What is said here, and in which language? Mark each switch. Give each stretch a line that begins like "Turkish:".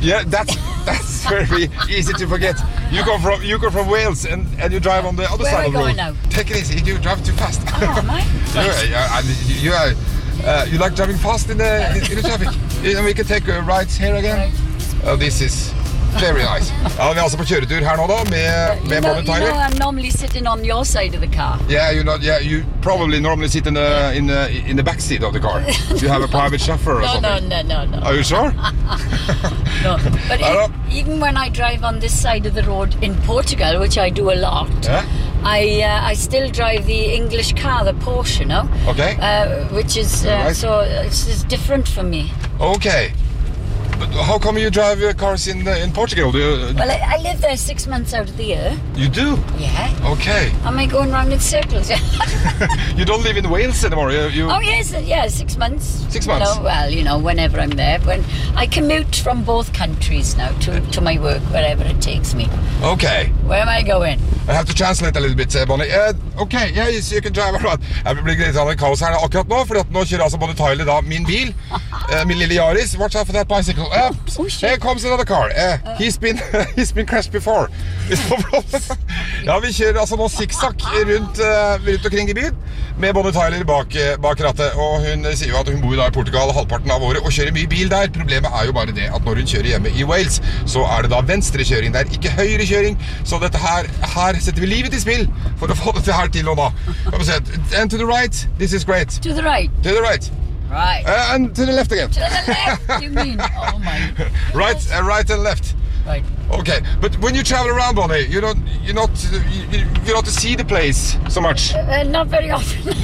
English: Yeah, that's very easy to forget. You go from Wales and you drive on the other Where side of the road. Where are we going now? Take it easy, you drive too fast. Oh, am I? Right. You like driving fast in the traffic. And we can take a right here again. Right. Oh, this is very nice.
Norwegian: Vi altså på kjøretur her nå da, med Bonnie Tyler.
English: You know, I'm normally sitting on your side of the car. Yeah, you probably normally sit in the back seat of the car. You have a private chauffeur or something. No. Are you sure? No, but even when I drive on this side of the road in Portugal, which I do a lot, I still drive the English car, the Porsche, you know? Okay. Which is, so it's different for me. Okay. But how come you drive cars in Portugal? I live there 6 months out of the year. You do? Yeah. Okay. Am I going round in circles? You don't live in Wales anymore? Oh, yes. Yeah, 6 months. 6 months? Well, whenever I'm there. When I commute from both countries now to my work, wherever it takes me. Okay. Where am I going? I have to translate a little bit, Bonnie. Okay, yeah, yes, you can drive around.
Norwegian: Jeg blir litt av en kaos her akkurat nå, for nå kjører altså Bonnie Tyler da min bil, min lille Yaris.
English: Watch out for that bicycle. Here comes another car. He's been crashed before. It's no problem.
Norwegian: Ja, vi kjører altså nå zigzag rundt omkring i byen, med Bonnie Tyler bak rattet, og hun sier jo at hun bor da i Portugal halvparten av året, og kjører mye bil der. Problemet er jo bare det at når hun kjører hjemme i Wales, så er det da venstre kjøring der, ikke høyre kjøring, så dette her, her setter vi livet i spill for å få det her til nå da.
English: And to the right, this is great. To the right. To the right. Right. And to the left again. To the left, you mean? Oh my goodness. Right and left. Right. Okay, but when you travel around, Bonnie, you don't see the place so much. Not very often.